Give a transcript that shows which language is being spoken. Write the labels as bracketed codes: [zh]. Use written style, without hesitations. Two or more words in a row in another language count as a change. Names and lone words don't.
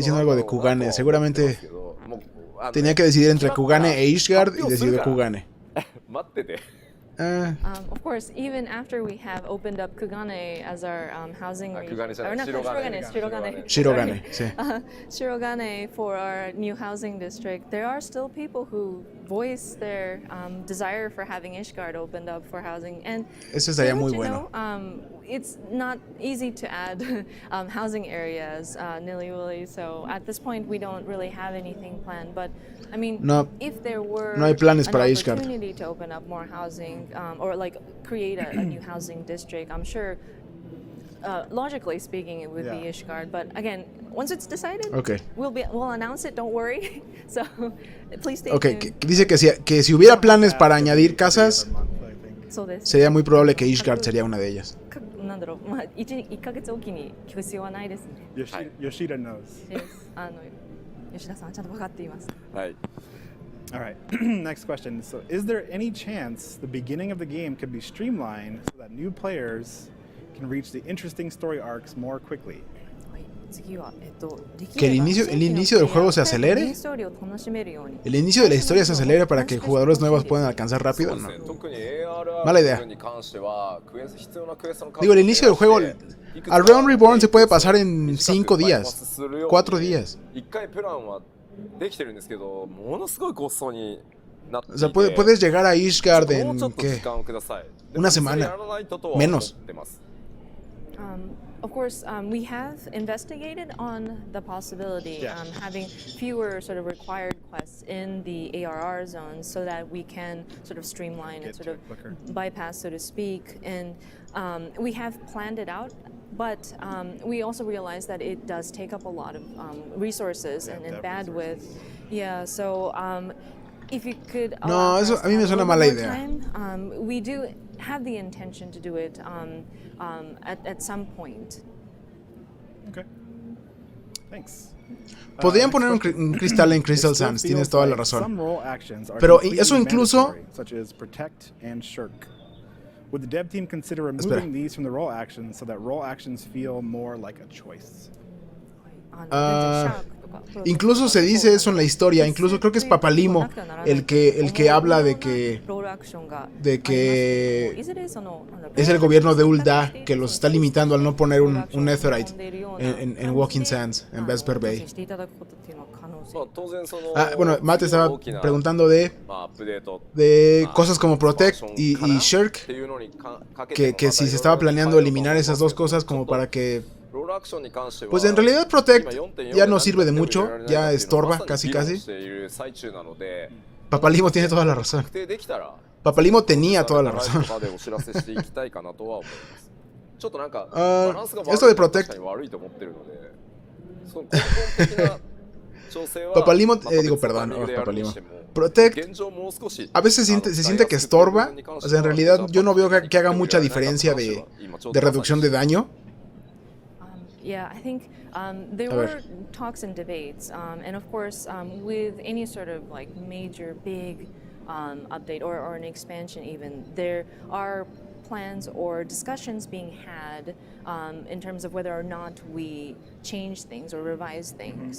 [es] Estoy diciendo algo de Kugane, seguramente [ja] もう [es] tenía que decidir entre Kugane e Ishgard y decidió Kugane. [ja] 待ってて [en] Of course, even after we have opened up Kugane as our housing region, [ja] Kugane じゃない [en] or not Shirogane Shirogane, [es] Shirogane, sí. [en] Shirogane for our new housing district, there are still people who voice their desire for having Ishgard opened up for housing. And [es] Eso estaría [en] to [es] muy [en] let you [es] bueno. [en] know, it's not easy to add housing areas nilly-willy. So at this point, we don't really have anything planned. But I mean, [es] No, [en] if there were [es] no hay planes [en] an [es] para Ishgard. [en] opportunity to open up more housing or like create a new housing district, I'm sure. Logically speaking, it would be Yeah. Ishgard, but again, once it's decided, Okay. we'll announce it. Don't worry. So please stay Ok, tuned. [es] dice que si hubiera planes para añadir casas, [en] Every month, I think. [ja] そうです。 [es] sería muy probable que Ishgard sería una de ellas. [ja] なんだろう、まあ1ヶ月おきに聞く必要はないですね。 [en] Yoshida knows. Yes. [ja] 吉田さんはちゃんと分かっています。はい [en] All right, next question. So, is there any chance the beginning of the game could be streamlined so that new players can reach the interesting story arcs more quickly? [ja] はい、次は [es] Que el inicio del juego se acelere. ¿El inicio de la historia se acelere para que jugadores nuevos puedan alcanzar rápido? [ja] そう [es] No. [ja] ですね特に AR [es] Mala idea. [ja] に関しては必要なクエストの数 [es] Digo, el inicio del juego, al Realm Reborn se puede pasar en 5 días, 4 días. [ja] 1 回プランはできてるんですけどものすごいごっそになってい [es] O [ja] て [es] sea, puedes llegar a Ishgard [ja] もうちょっ [es] en [ja] と時 [es] ¿qué? [ja] 間をください [es] Una semana. [ja] やらないととは思ってます [en] Of course, we have investigated on the possibility having fewer sort of required quests in the ARR zones so that we can sort of streamline and Get sort to of it quicker. bypass, so to speak. And we have planned it out, but we also realize that it does take up a lot of resources and dev bandwidth. Yeah, so if you could [es] No, [en] allow [es] eso [en] us [es] a mí me [en] a [es] suena [en] little [es] mala [en] more [es] idea. [en] time, we do have the intention to do it at some point. Okay. Thanks. [es] Podrían [en] Next [es] poner un, [en] question. [es] un cristal en [en] It [es] Crystal [en] still [es] Sands, tienes [en] feels [es] toda la [en] like [es] razón. [en] some role actions are [es] Pero [en] completely [es] eso incluso- [en] mandatory, such as protect and shirk. Would the dev team consider removing [es] Espera. [en] these from the role actions so that role actions feel more like a choice? [es] Incluso se dice eso en la historia, incluso creo que es Papalimo el que habla de que es el gobierno de Ul'dah que los está limitando al no poner un Netherite en Walking Sands, en Vesper Bay. [ja] まあ当然その [es] Ah, bueno, Matt estaba [ja] 大きな [es] preguntando de [ja] まあアップデート [es] cosas como Protect y [ja] かな [es] Shirk, [ja] っていうのにかけて [es] que si se estaba planeando eliminar esas dos cosas como para que... [ja] ロールアクションに関しては [es] Pues en realidad Protect [ja] 今 4.4 [es] ya no sirve de mucho, [ja] 何やっても [es] ya [ja] いられないっていうのは [es] estorba [ja] まさに [es] casi [ja] 議論 [es] casi. [ja] している最中なので [es] Papalimo tiene toda la razón. [ja] 確定できたら [es] Papalimo tenía toda la [ja] ライ [es] razón. [ja] ブとかでお知らせしていきたいかなとは思いますちょっとなんか [es] Ah, [ja] バランスが悪い [es] esto de [ja] のは [es] Protect [ja] 確かに悪いと思ってるのでその根本的な調整は [es] Papalimo, [ja] また [es] digo, [ja] 別の [es] perdón, [ja] タイミングでやるに [es] Papalimo. [ja] しても [es] Protect [ja] 現状もう少し [es] a veces se siente que estorba, o sea, en realidad yo no veo que haga mucha diferencia de reducción de daño. [en] Yeah, I think there [es] A ver. [en] were talks and debates, and of course, with any sort of like major big update or an expansion, even there are plans or discussions being had in terms of whether or not we change things or revise things.